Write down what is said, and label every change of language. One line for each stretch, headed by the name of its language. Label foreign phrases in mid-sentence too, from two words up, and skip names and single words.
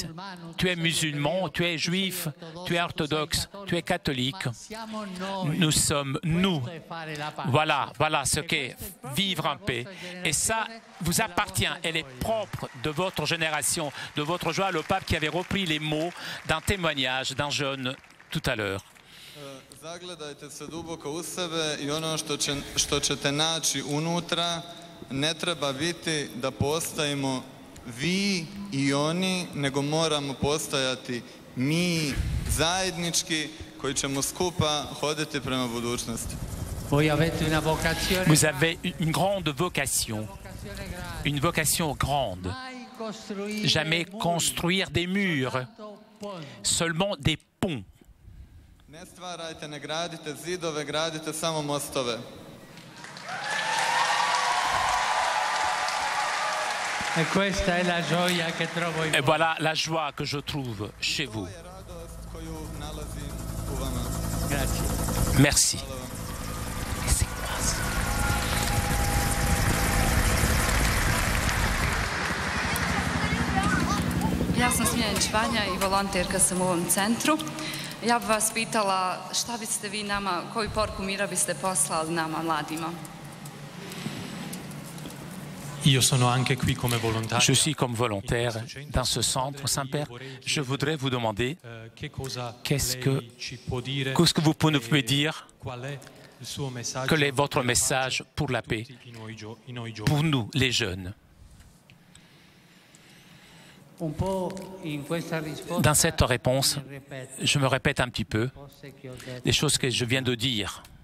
French: Tu es musulman, tu es juif, tu es orthodoxe, tu es catholique. Nous sommes nous. Voilà ce qu'est vivre en paix. Et ça vous appartient. Elle est propre de votre génération, de votre joie. Le pape qui avait repris les mots d'un témoignage d'un jeune tout à l'heure.
Croatian: Zagledajte se duboko u sebe i ono što ćete naći unutra ne treba biti da postajemo vi i oni, nego moramo postajati mi zajednički koji ćemo skupa hoditi prema budućnosti.
French: Vous avez une grande vocation, une vocation grande. Jamais construire des murs, seulement des ponts.
Croatian: Ne stvarajte, ne gradite zidove, gradite samo mostove.
French: Et voilà la joie que je trouve chez vous. Merci.
Croatian: Ja sam Smiljanić Vanja i volonterka sam u ovom centru. Ja bih vas pitala šta biste vi nama, koju poruku mira biste poslali nama mladima?
French: Je suis comme volontaire dans ce centre, Saint-Père. Je voudrais vous demander qu'est-ce que vous pouvez me dire, quel est votre message pour la paix, pour nous, les jeunes. Dans cette réponse, je me répète un petit peu les choses que je viens de dire.